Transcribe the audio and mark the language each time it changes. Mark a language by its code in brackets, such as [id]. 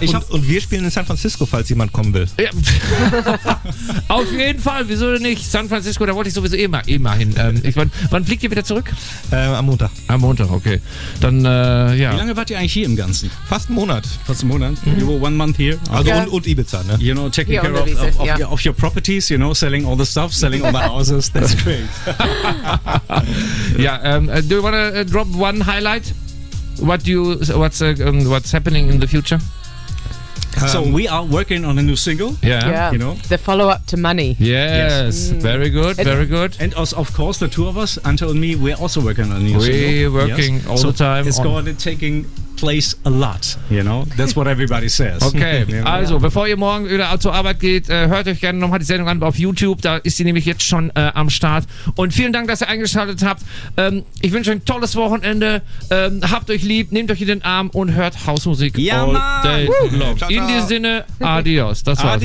[de] Und wir spielen in San Francisco, falls jemand kommen will. Ja. Auf jeden Fall, wieso denn nicht? San Francisco, da wollte ich sowieso immer hin. Wann fliegt ihr wieder zurück? Am Montag. Am Montag, okay. Dann, ja. Wie lange wart ihr eigentlich hier im Ganzen? Fast einen Monat. [en] Mhm. You were 1 month here. [de] Also yeah. Und Ibiza, ne? [en] You know, taking care of your properties, you know, selling all the stuff, selling all the houses, that's great. Yeah, do you want to drop one highlight? What's happening in the future? So we are working on a new single. Yeah, yeah. You know, the follow-up to Money. Yes. Mm. Very good. And of course, the two of us, Ante and me, we're also working on a new single. We're working all the time. It's going to be taking place a lot, you know, that's what everybody says. [de] Okay, also bevor ihr morgen wieder zur Arbeit geht, hört euch gerne nochmal die Sendung an auf YouTube, da ist sie nämlich jetzt schon am Start. Und vielen Dank, dass ihr eingeschaltet habt. Ich wünsche euch ein tolles Wochenende, habt euch lieb, nehmt euch in den Arm und hört Hausmusik. Ja, [en] all day long. [de] In diesem Sinne, adios. Das war's.